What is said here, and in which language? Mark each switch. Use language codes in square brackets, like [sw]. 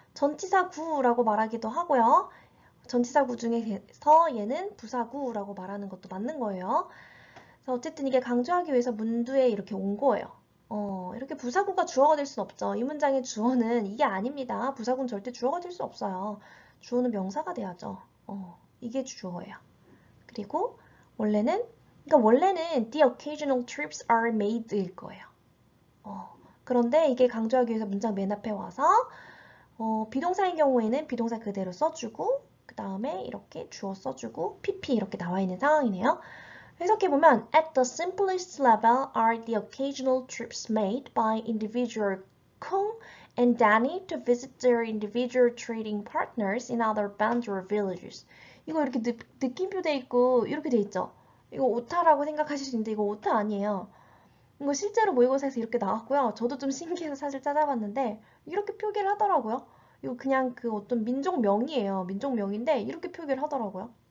[ko] 전치사구라고 말하기도 하고요. 전치사구 중에서 얘는 부사구라고 말하는 것도 맞는 거예요. 그래서 어쨌든 이게 강조하기 위해서 문두에 이렇게 온 거예요. 이렇게 부사구가 주어가 될 순 없죠. 이 문장의 주어는 이게 아닙니다. 부사구는 절대 주어가 될 수 없어요. 주어는 명사가 돼야죠. 이게 주어예요. 그리고 원래는 [en] the occasional trips are made [ko] 일 거예요. 그런데 이게 강조하기 위해서 문장 맨 앞에 와서 비동사인 경우에는 비동사 그대로 써주고 그 다음에 이렇게 주어 써주고 pp 이렇게 나와 있는 상황이네요. 해석해보면 [en] at the simplest level are the occasional trips made by individual Kung and Danny to visit their individual trading partners in other bands or villages. [ko] 이거 이렇게 느낌표 돼 있고 이렇게 돼 있죠? 이거 오타라고 생각하실 수 있는데 이거 오타 아니에요. 이거 실제로 모의고사에서 이렇게 나왔고요. 저도 좀 신기해서 사실 찾아봤는데 이렇게 표기를 하더라고요. 이거 그냥 그 어떤 민족명이에요. 민족명인데 이렇게 표기를 하더라고요.